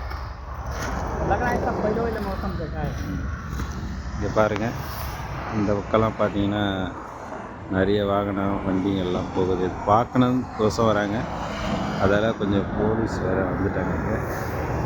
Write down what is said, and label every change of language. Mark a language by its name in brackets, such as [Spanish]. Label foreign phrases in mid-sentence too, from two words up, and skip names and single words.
[Hindi] लग रहा है सब पहले वाले मौसम देखा है. [Tamil] இங்கே பாருங்கள், இந்த பக்கம்லாம் பார்த்தீங்கன்னா நிறைய வாகனம் வண்டிங்கள்லாம் போகுது. பார்க்கணும் கோசம் வராங்க. அதால் கொஞ்சம் போலீஸ் வேறு வந்துட்டாங்க.